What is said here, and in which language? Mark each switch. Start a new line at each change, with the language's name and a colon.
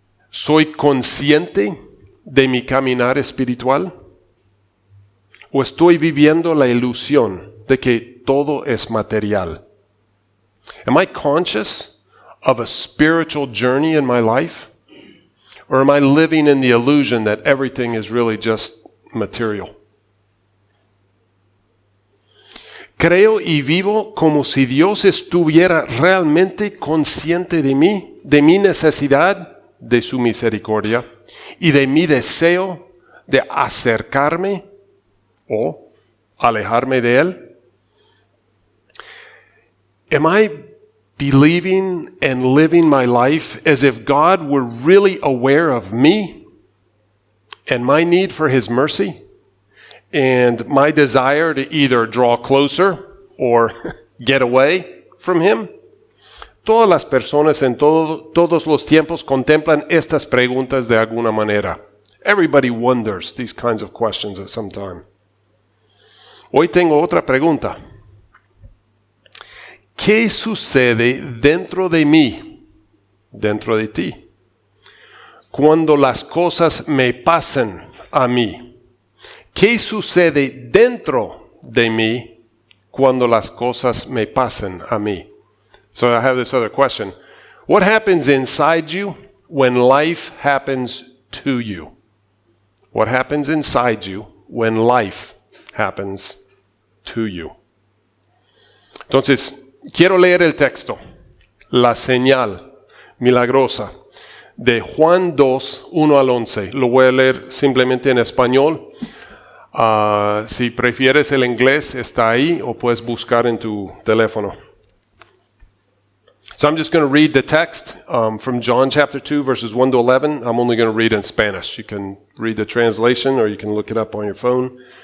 Spanish: ¿Soy consciente de mi caminar espiritual? ¿O estoy viviendo la ilusión de que todo es material?
English: Am I conscious of a spiritual journey in my life? Or am I living in the illusion that everything is really just material?
Spanish: Creo y vivo como si Dios estuviera realmente consciente de mí, de mi necesidad, de su misericordia y de mi deseo de acercarme o alejarme de Él.
English: Am I believing and living my life as if God were really aware of me and my need for His mercy and my desire to either draw closer or get away from Him?
Spanish: Todas las personas en todos los tiempos contemplan estas preguntas de alguna manera.
English: Everybody wonders these kinds of questions at some time.
Spanish: Hoy tengo otra pregunta. ¿Qué sucede dentro de mí, dentro de ti, cuando las cosas me pasan a mí? ¿Qué sucede dentro de mí cuando las cosas me pasan a mí?
English: So I have this other question. What happens inside you when life happens to you? What happens inside you when life happens to you?
Spanish: Entonces, quiero leer el texto, la señal milagrosa de Juan 2, 1 al 11. Lo voy a leer simplemente en español. Si prefieres el inglés, está ahí o puedes buscar en tu teléfono.
English: So I'm just going to read the text from John chapter 2, verses 1 to 11. I'm only going to read in Spanish. You can read the translation or you can look it up on your phone.